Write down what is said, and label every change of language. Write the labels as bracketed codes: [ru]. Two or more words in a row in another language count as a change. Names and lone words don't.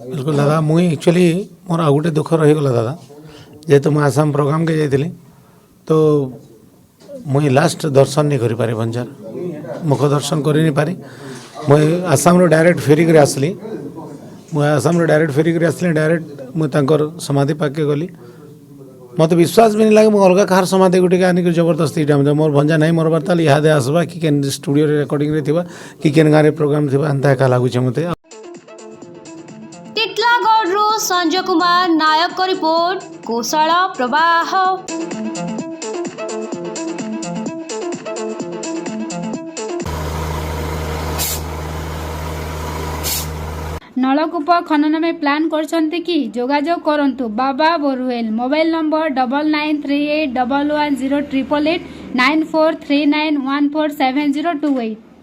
[spv] ବିଲକୁଲ ଦାଦା ମୁଇଁ ଆକ୍ଚୁଆଲି ମୋର ଆଉ ଗୋଟେ ଦୁଃଖ ରହିଗଲା ଦାଦା ଯେହେତୁ ମୁଁ ଆସାମ ପ୍ରୋଗ୍ରାମ୍କେ ଯାଇଥିଲି ତ ମୁଇଁ ଲାଷ୍ଟ ଦର୍ଶନ ନେଇ କରିପାରି ଭଞ୍ଜାର ମୁଖ ଦର୍ଶନ କରି ନି ପାରି ମୁଇଁ ଆସାମରୁ ଡାଇରେକ୍ଟ ଫେରିକରି ଆସିଲି ଡାଇରେକ୍ଟ ମୁଇଁ ତାଙ୍କର ସମାଧି ପାଖକେ ଗଲି ମୋତେ ବିଶ୍ୱାସ ବି ନି ଲାଗେ ମୁଁ ଅଲଗା କାହାର ସମାଧି ଗୋଟେ ଆନିକି ଜବରଦସ୍ତି ଇଟା ମୋର ଭଞ୍ଜା ନାଇଁ ମରବାର ତାହେଲେ ଇହାଦେ ଆସବା କି କେନ୍ ଷ୍ଟୁଡ଼ିଓରେ ରେକର୍ଡ଼ିଂରେ ଥିବା କି କେନ୍ ଗାଁରେ ପ୍ରୋଗ୍ରାମ୍ ଥିବା ଏନ୍ତା ଏକା ଲାଗୁଛେ ମୋତେ। [or] ଟିଟଲାଗଡ଼ରୁ ସଞ୍ଜୟ କୁମାର ନାୟକ ରିପୋର୍ଟ କୁଶଳ ପ୍ରବାହ। ନଳକୂପ ଖନନ ରେ ପ୍ଲାନ କରୁଛନ୍ତି କି ଯୋଗାଯୋଗ କରନ୍ତୁ ବାବା ବୋରୱେଲ ମୋବାଇଲ ନମ୍ବର 9938110888 9439147028।